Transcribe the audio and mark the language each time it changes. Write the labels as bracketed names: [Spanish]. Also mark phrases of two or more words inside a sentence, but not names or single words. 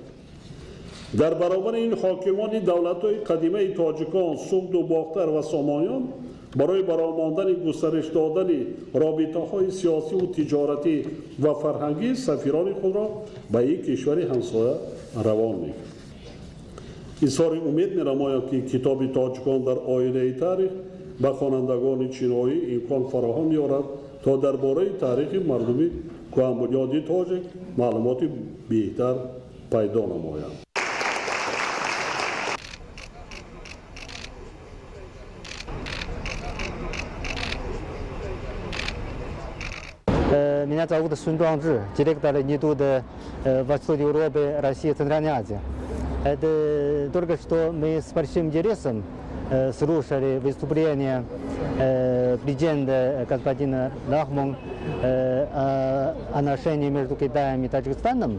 [Tajik] Дар баробари ин ҳокимони давлатҳои қадимаи тоҷикон, Суғд ва Бохтар ва Сомониён барои баровардан густариш додани робитаҳои сиёсӣ ва тиҷоратӣ ва фарҳангӣ сафирони худро ба як кишвари ҳамсоя равон мекард. Изҳори умед менамоям, ки китоби Тоҷикон дар оинаи таърих ба хонандагони чинӣ имкон фароҳам меоварад, то дар бораи таърихи мардуми куҳанбунёди тоҷик маълумоти беҳтар пайдо намоянд. [Russian] Меня зовут Сун Дуанжи, директор Института Восточной Европы России и Центральной Азии. Это только что мы с большим интересом слушали выступление президента господина Рахмон о отношениях между Китаем и Таджикистаном.